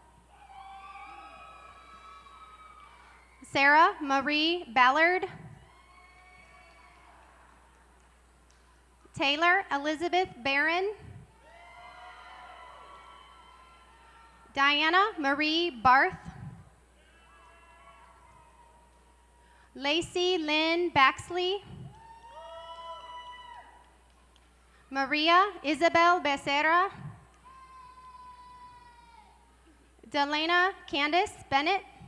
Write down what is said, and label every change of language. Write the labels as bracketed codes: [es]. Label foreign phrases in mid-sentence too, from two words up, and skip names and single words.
[en] Sarah Marie Ballard. Taylor Elizabeth Barron. Diana Marie Barth. Lacey Lynn Baxley. Maria Isabel Becerra. Delana Candace Bennett.